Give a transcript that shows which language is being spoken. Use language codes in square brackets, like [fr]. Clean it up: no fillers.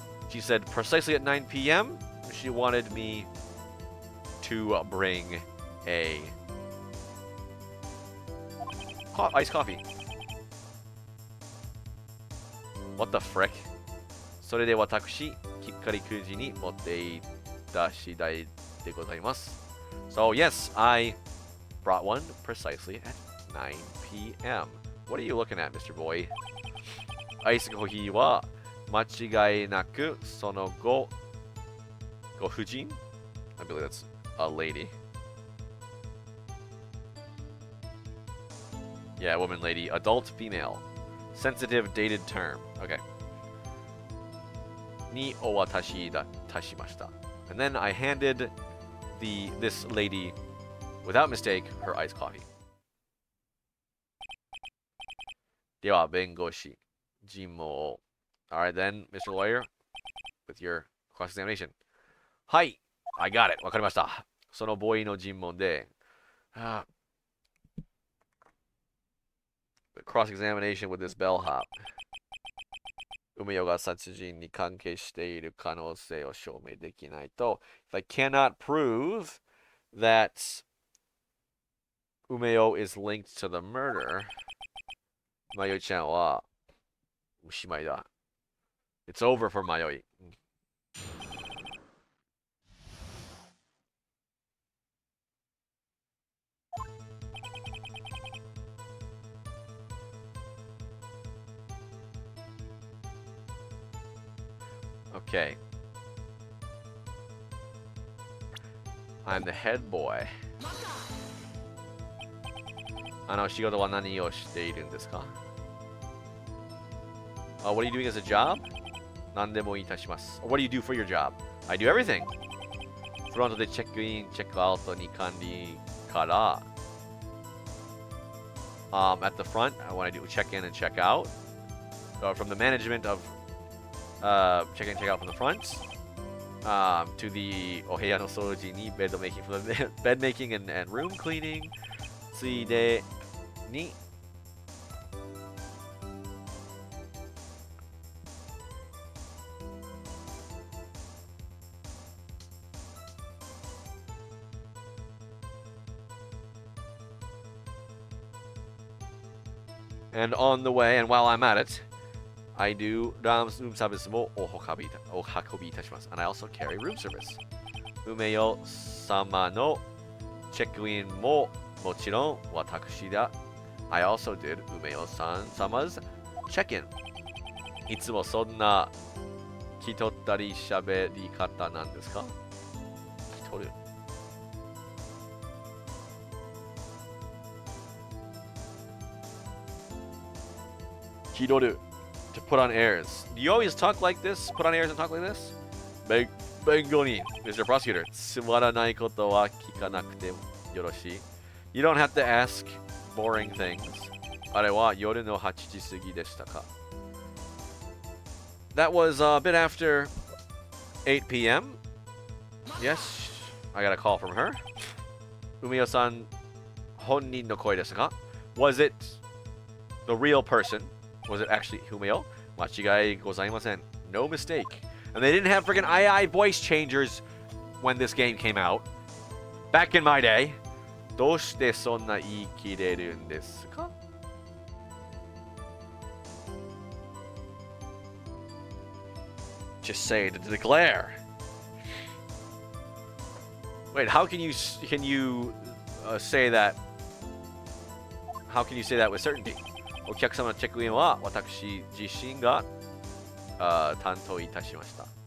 [en] she said precisely at 9 p.m. she wanted me to bring a iced coffee. What the frick? [ja] それで私、きっかり9時に持っていった次第でございます。 [en] So yes, I brought one precisely at 9 p.m. What are you looking at, Mr. Boy? [ja] アイスコーヒーは間違いなくそのご婦人? [en] I believe that's a lady. Yeah, woman, lady, adult, female. Sensitive, dated term. Okay. [ja] にお渡しいたしました. [en] And then I handed this lady, without mistake, her iced coffee. [ja] では、弁護士、尋問を. [en] Alright then, Mr. Lawyer, with your cross-examination. はい、I got it. [ja] わかりました。そのボーイの尋問で、 [en] cross-examination with this bellhop. [ja] 梅代が殺人に関係している可能性を証明できないと、 [en] if I cannot prove that 梅代 is linked to the murder, [ja] まよいちゃんはおしまいだ。 [en] It's over for まよい。 Okay. I'm the head boy. [ja] 仕事は何をしているんですか? [en] What are you doing as a job? [ja] 何でもいたします。 [en] What do you do for your job? I do everything. [ja] フロントでチェックイン、チェックアウトに管理から、 [en] at the front, when I do check in and check out, from the management of check in, check out from the front, to the [ja] お部屋の掃除に [en] bed making, from the bed making and room cleaning, [ja] ついでに [en] And on the way, and while I'm at it, I do room service [ja] もお運びいたします. [en] And I also carry room service. [ja] 梅代様のチェックインももちろん私だ. [en] I also did 梅代様's check-in. [ja] いつもそんな気取ったり喋り方なんですか? 気取る? [en] Kidoru, to put on airs. Do you always talk like this? Put on airs and talk like this? Bengoni, Mr. Prosecutor. [ja] つまらないことは聞かなくてよろしい. [en] You don't have to ask boring things. [ja] あれは夜の8時過ぎでしたか? [en] That was a bit after 8 p.m. Yes, I got a call from her. [ja] 梅代さん、本人の声ですか? [en] Was it the real person? Was it actually Humeo? [ja] 間違いございません. [en] No mistake. And they didn't have freaking II voice changers when this game came out. Back in my day. [ja] どうしてそんな言い切れるんですか? [en] Just say to declare. Wait, how can you say that? How can you say that with certainty? [ja] お客様のチェックインは私自身が担当いたしました.